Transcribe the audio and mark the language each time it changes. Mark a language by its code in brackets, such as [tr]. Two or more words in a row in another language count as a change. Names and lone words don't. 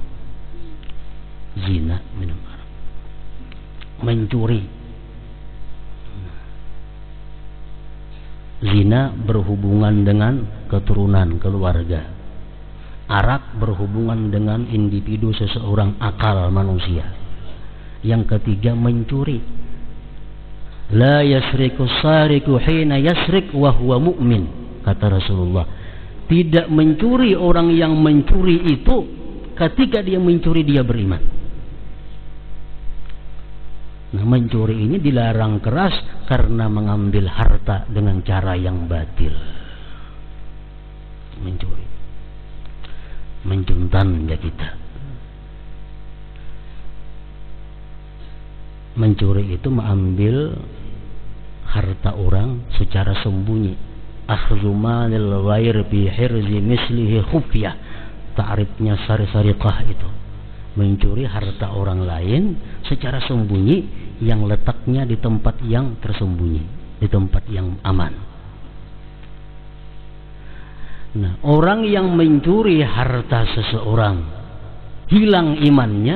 [id] Zina, minum arak, mencuri. Zina berhubungan dengan keturunan keluarga. Arak berhubungan dengan individu seseorang, akal manusia. Yang ketiga mencuri. [ar] لا يسرق السارق حين يسرق وهو مؤمن, [id] kata Rasulullah. Tidak mencuri orang yang mencuri itu ketika dia mencuri dia beriman. Nah, mencuri ini dilarang keras karena mengambil harta dengan cara yang batil. Mencuri, mencuntan ya kita. Mencuri itu mengambil harta orang secara sembunyi. [ar] أخذ مال الغير بحرز مثله خفية. [id] Ta'rifnya sariqah itu. Mencuri harta orang lain secara sembunyi yang letaknya di tempat yang tersembunyi, di tempat yang aman. Nah, orang yang mencuri harta seseorang hilang imannya.